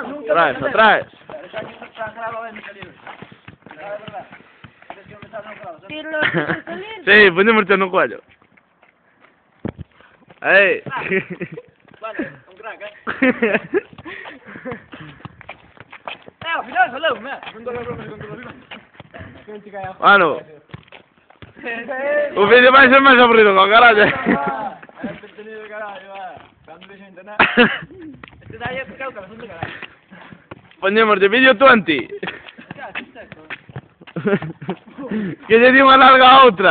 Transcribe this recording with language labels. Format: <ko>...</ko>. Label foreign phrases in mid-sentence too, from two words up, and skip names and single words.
<es>Atrás. Sí, ponemos el no cuello. Ahí. Vale, un crack, al final salió, con dolor. Bueno.</es> <gl>O vídeo vai ser máis aburrido con carallo. Entretenido de carallo, cando deixo internet. Este daí é porque é o cabezón de carallo.</gl> <es>Ponemos de vídeo 20.</es> <gl>Que lle di unha larga a outra.</gl>